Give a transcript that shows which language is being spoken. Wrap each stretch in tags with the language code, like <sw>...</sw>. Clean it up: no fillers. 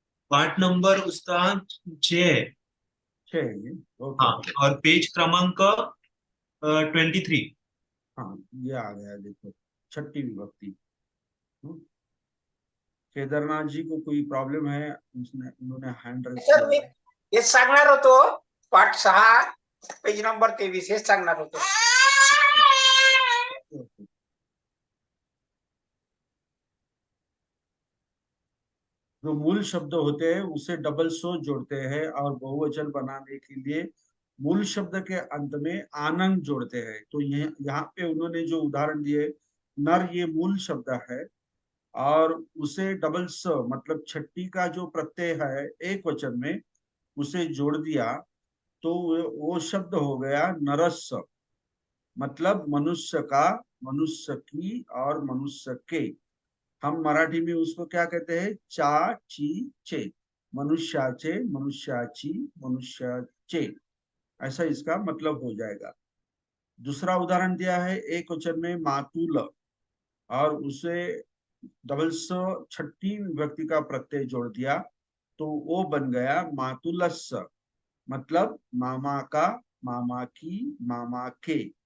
<hi>पाठ नंबर उसका 6 है। 6 है ये। ओके हाँ, ओके। और पेज क्रमांक 23। हाँ, ये आ गया देखो, छठी विभक्ति। हम्म, केदारनाथ जी को कोई प्रॉब्लम है? उन्होंने हैंड रेस सर किया</hi> <mr>मी</mr> <hi>है।</hi> <mr>हेच सांगणार होतो. पाठ 6 पेज नंबर 23 हेच सांगणार होतो.</mr> <hi>जो मूल शब्द होते हैं उसे डबल सो जोड़ते हैं, और बहुवचन बनाने के लिए मूल शब्द के अंत में आनंद जोड़ते हैं। तो यहाँ पे उन्होंने जो उदाहरण दिए, नर ये मूल शब्द है, और उसे डबल स मतलब छठी का जो प्रत्यय है एक वचन में, उसे जोड़ दिया, तो वो शब्द हो गया नरस। मतलब मनुष्य का, मनुष्य की और मनुष्य के। हम मराठी में उसको क्या कहते हैं?</hi> <mr>चा ची चे, मनुष्याचे, मनुष्याची, मनुष्याचे,</mr> <hi>ऐसा इसका मतलब हो जाएगा। दूसरा उदाहरण दिया है एक वचन में मातुल, और उसे डबल स छठी विभक्ति का प्रत्यय जोड़ दिया, तो वो बन गया मातुलस। मतलब मामा का, मामा की, मामा के।</hi>